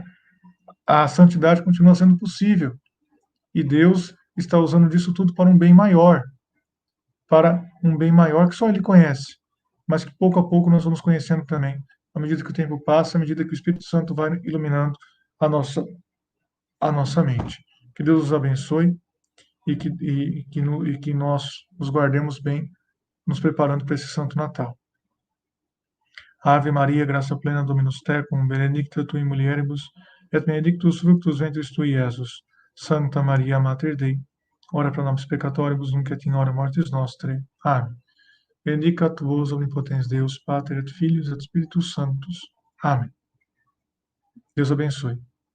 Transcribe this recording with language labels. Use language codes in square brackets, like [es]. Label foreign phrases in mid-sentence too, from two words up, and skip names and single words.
[pt] A santidade continua sendo possível, e Deus está usando disso tudo para um bem maior que só Ele conhece, mas que pouco a pouco nós vamos conhecendo também, à medida que o tempo passa, à medida que o Espírito Santo vai iluminando a nossa, a nossa mente. Que Deus os abençoe e que nós nos guardemos bem, nos preparando para esse Santo Natal. [la] Ave Maria, graça plena, Dominus tecum, benedicta tu in mulieribus, et benedictus fructus ventris tui, Iesus. Santa Maria, Mater Dei, ora pro nobis peccatoribus, nunc et in hora mortis nostre. [pt] Amém. [la] Benedicat vos omnipotens Deus, Pater et Filius et Spiritus Sanctus. [pt] Amém. Deus abençoe.